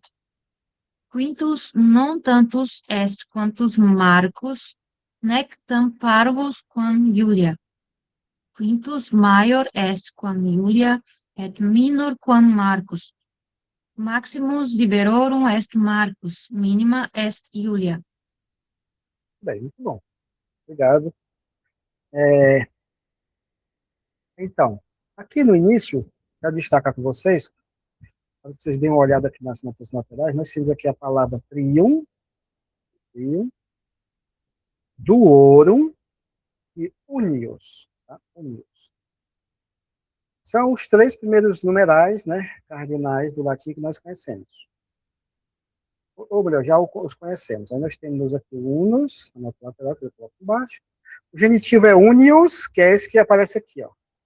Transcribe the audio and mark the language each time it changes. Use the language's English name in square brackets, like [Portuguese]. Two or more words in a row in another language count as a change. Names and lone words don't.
[Latin] Quintus non tantus est quantus Marcus, nec tam parvus quam Iulia. Quintus maior est quam Iulia, et minor quam Marcus. Maximus liberorum est Marcus, minima est Iulia. [Portuguese] Bem, muito bom. Obrigado. Então, aqui no início, quero destacar com vocês, para vocês deem uma olhada aqui nas notas laterais, nós temos aqui a palavra trium, duorum e unius. Tá? Unius. São os três primeiros numerais, né, cardinais do latim que nós conhecemos. Ou melhor, já os conhecemos. Aí nós temos aqui o unus, na nota lateral, que eu coloco embaixo. O genitivo é unius, que é esse que aparece aqui, ó.